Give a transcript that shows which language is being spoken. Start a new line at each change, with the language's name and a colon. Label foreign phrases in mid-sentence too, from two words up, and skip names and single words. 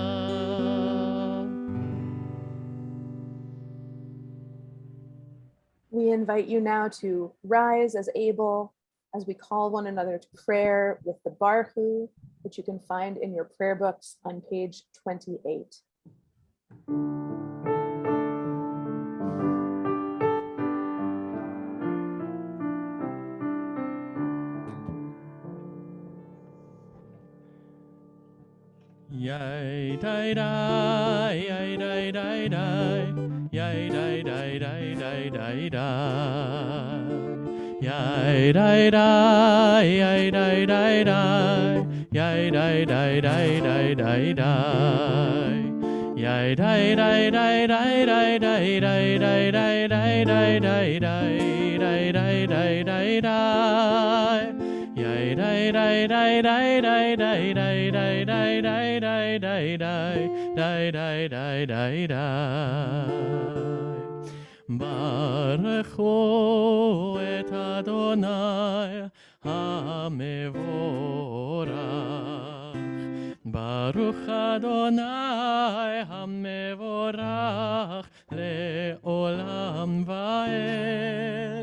English: We invite you now to rise as able as we call one another to prayer with the Barhu, which you can find in your prayer books on page 28. Yay die die, yay die die die, yay die die die die die die. Yay die die, yay die die die, yay die die die die die die. Yay die die die die die die die die die die die die die die die die. Yay die die die die die die die die die die die die die die die die die.
Hebrew: ברכו את אדוני המבורך, ברוך אדוני המבורך לעולם ועד.